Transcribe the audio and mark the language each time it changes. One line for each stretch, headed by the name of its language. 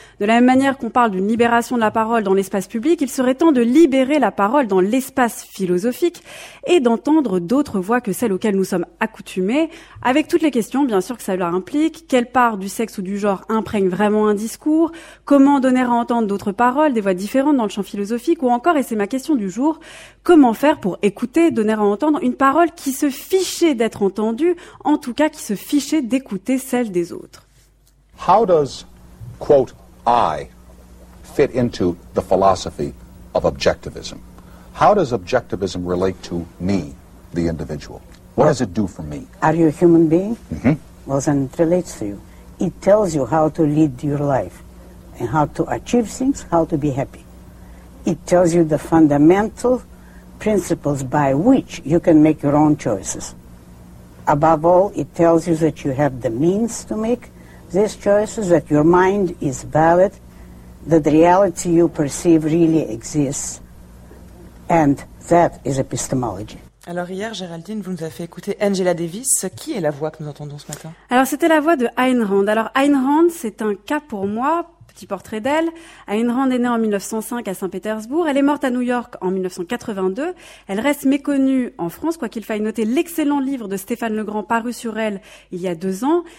French: De la même manière qu'on parle d'une libération de la parole dans l'espace public, il serait temps de libérer la parole dans l'espace philosophique et d'entendre d'autres voix que celles auxquelles nous sommes accoutumés, avec toutes les questions bien sûr que ça leur implique, quelle part du sexe ou du genre imprègne vraiment un discours, comment donner à entendre d'autres paroles, des voix différentes dans le champ philosophique, ou encore, et c'est ma question du jour, comment faire pour écouter, donner à entendre une parole qui se fichait d'être entendue, en tout cas qui se fichait d'écouter celle des autres.
English: How does, quote, I fit into the philosophy of objectivism? How does objectivism relate to me, the individual? What does it do for me? Are you a human being? Mm-hmm. Well, then it relates to you. It tells you how to lead your life and how to achieve things, how to be happy. It tells you the fundamental principles by which you can make your own choices. Above all, it tells you that you have the means to make these choices, that your mind is valid, that the reality you perceive really exists, and that is epistemology.
French: Alors hier, Géraldine, vous nous avez fait écouter Angela Davis. Qui est la voix que nous entendons ce matin? Alors c'était la voix de Ayn Rand. Alors Ayn Rand, c'est un cas pour moi, petit portrait d'elle. Ayn Rand est née en 1905 à Saint-Pétersbourg. Elle est morte à New York en 1982. Elle reste méconnue en France, quoiqu'il faille noter l'excellent livre de Stéphane Legrand paru sur elle il y a 2 ans.